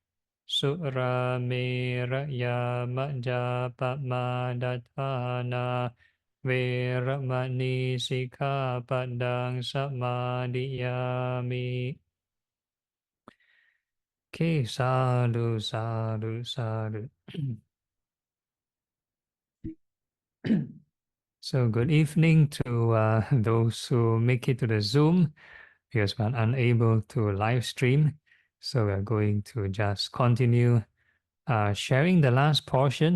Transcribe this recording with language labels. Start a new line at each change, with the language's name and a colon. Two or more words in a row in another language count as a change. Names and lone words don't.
Pali: Suramēraya majjapamādāṭthāna vēramaṇī sikkhapadaṃ samadhiyāmi. Okay, sadhu, sadhu, sadhu.
English: So good evening to those who make it to the Zoom because we're unable to live stream. So we're going to just continue sharing the last portion.